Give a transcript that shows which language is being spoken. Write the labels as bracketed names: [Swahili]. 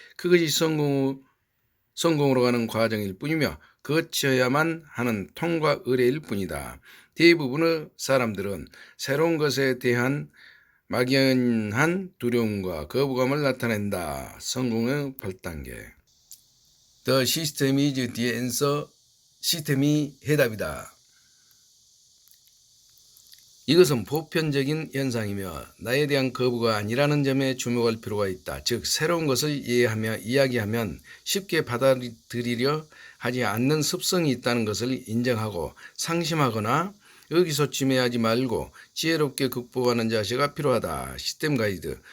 [Korean] 그것이 성공으로 가는 과정일 뿐이며 거쳐야만 하는 통과 의례일 뿐이다. 대부분의 사람들은 새로운 것에 대한 막연한 두려움과 거부감을 나타낸다. 성공의 8단계. [English] The system is the answer. [Korean] 시스템이 해답이다. 이것은 보편적인 현상이며 나에 대한 거부가 아니라는 점에 주목할 필요가 있다. 즉 새로운 것을 이야기하면 쉽게 받아들이려 하지 않는 습성이 있다는 것을 인정하고 상심하거나 의기소침해하지 말고 지혜롭게 극복하는 자세가 필요하다. 시스템 가이드.